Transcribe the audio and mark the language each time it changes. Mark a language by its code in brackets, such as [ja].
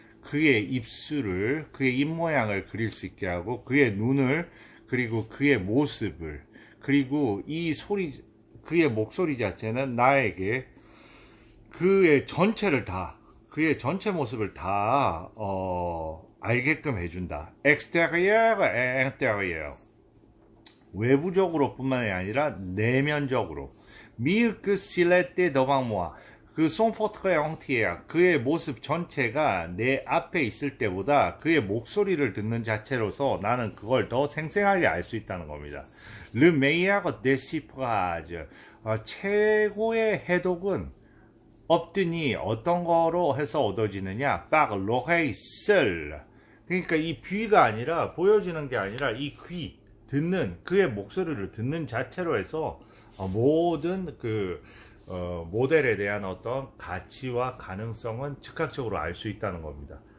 [ko] 그의 입술을 그의 입모양을 그릴 수 있게 하고 그의 눈을 그리고 그의 모습을 그리고 이 소리 그의 목소리 자체는 나에게 그의 전체를 다 그의 전체 모습을 다 알게끔 해준다. [fr] extérieur, intérieur. [ko] 외부적으로 뿐만이 아니라 내면적으로. [fr] Mieux que s'il était devant moi. [ko] 그 [fr] son portrait entier, [ko] 그의 모습 전체가 내 앞에 있을 때보다 그의 목소리를 듣는 자체로서 나는 그걸 더 생생하게 알 수 있다는 겁니다. [fr] Le meilleur déchiffrage. [ko] 최고의 해독은 obtenir 어떤 거로 해서 얻어지느냐? [fr] par l'oreille seule. [ko] 그러니까 이 귀가 아니라 보여지는 게 아니라 이 귀 듣는 그의 목소리를 듣는 자체로 해서 모든 그 모델에 대한 어떤 가치와 가능성은 즉각적으로 알 수 있다는 겁니다.